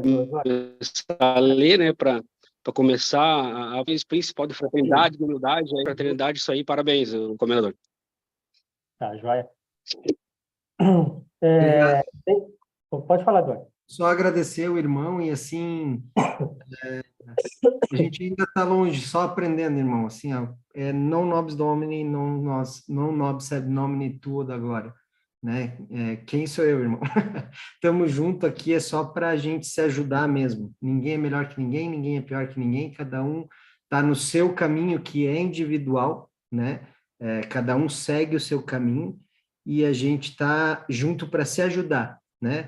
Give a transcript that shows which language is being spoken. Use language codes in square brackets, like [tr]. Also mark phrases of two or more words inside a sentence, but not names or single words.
[pt] a ler, né, para começar a principal de fraternidade, de humildade, fraternidade, isso aí, parabéns, comendador. Tá, joia. Pode falar, Eduardo. Só agradecer o irmão e assim, a gente ainda está longe, só aprendendo, irmão, assim, [la] non nobis Domini, non nobis sed nomine tuo da [pt] glória, né? Quem sou eu, irmão? Estamos junto aqui, é só para a gente se ajudar mesmo. Ninguém é melhor que ninguém, ninguém é pior que ninguém, cada um está no seu caminho que é individual, né? Cada um segue o seu caminho e a gente está junto para se ajudar, né?